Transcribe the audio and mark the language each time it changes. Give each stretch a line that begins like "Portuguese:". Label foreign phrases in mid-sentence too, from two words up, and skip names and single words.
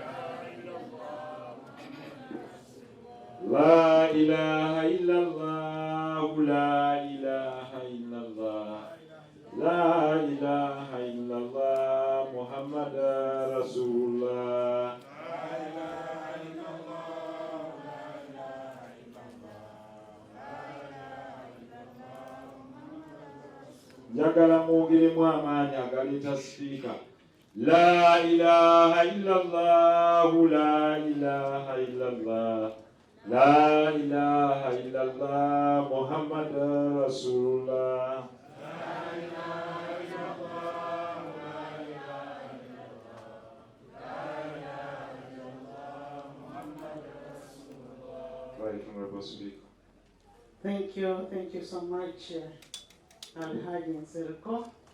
Arabic: لا إله إلا الله، لا إله إلا الله، لا إله إلا الله محمد رسول الله.
Ganda: Njagala mwongeremu amaanyi agaleta sipiika.
Arabic: لا إله إلا الله، لا إله إلا الله، لا إله إلا الله محمد رسول الله.
English: Right, Honorable Speaker. Thank you so much, Alhaji Nsereko.